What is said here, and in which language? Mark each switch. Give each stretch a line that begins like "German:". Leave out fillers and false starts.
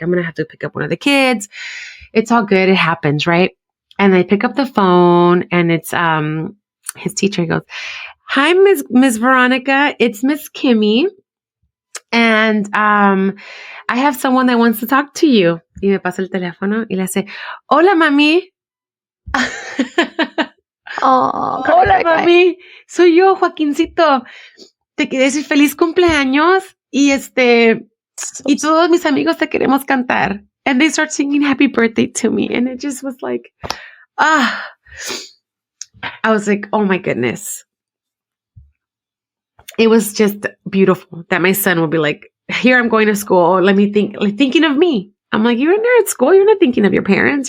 English: I'm going to have to pick up one of the kids. It's all good. It happens, right? And I pick up the phone and it's his teacher. He goes, hi, Miss Veronica. It's Miss Kimmy. And I have someone that wants to talk to you.
Spanish: Y me pasa el teléfono y le hace, hola, mami. Hola, mami. Soy yo, Joaquincito. Te quería decir feliz cumpleaños. Y y todos mis amigos te queremos cantar.
English: And they start singing happy birthday to me. And it just was like, I was like, oh my goodness. It was just beautiful that my son would be like, here I'm going to school. Let me think, like thinking of me. I'm like, you're in there at school. You're not thinking of your parents.